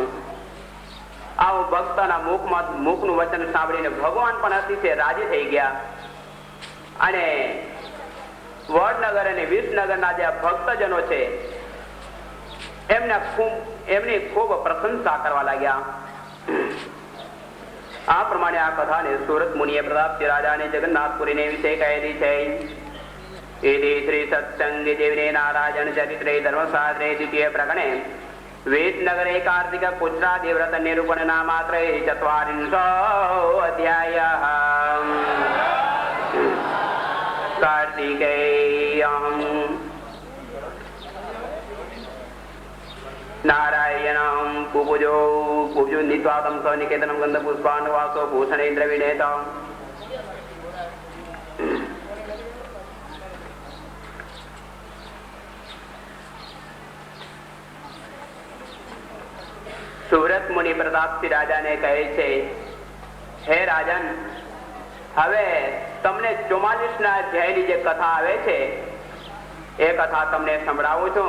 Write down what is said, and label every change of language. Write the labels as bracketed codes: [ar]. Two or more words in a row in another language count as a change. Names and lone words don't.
[gu] આવું ભક્તના મુખનું વચન સાંભળીને ભગવાન પણ અતિશય રાજી થઈ ગયા અને વડનગર અને વિસનગરના જે ભક્તજનો છે એમની ખૂબ પ્રશંસા કરવા લાગ્યા. આ પ્રમાણે આ કથાને સુરત મુનિએ પ્રતાપસિંહ રાજાને જગન્નાથપુરીને વિશે કહેલી છે. [sa] इति श्री सत्संगी जीवने नारायण चरित्रे धर्मशास्त्रे द्वितीय प्रकरणे वेदनगरे कार्तिक पुत्रादि व्रत निरूपण नामात्रे चत्वारिंशो अध्यायः. कार्तिकेयं नारायणं पूजो नित्वातं सनिकेतनं गन्धपुष्पान् वासो भूषणेन्द्र विनेतम्. [gu] સુરત મુનિ પ્રતાપસિંહ રાજાને કહે છે, હે રાજન, હવે તમને 44ના અધ્યાયની જે કથા આવે છે એ કથા તમને સંભળાવું છું.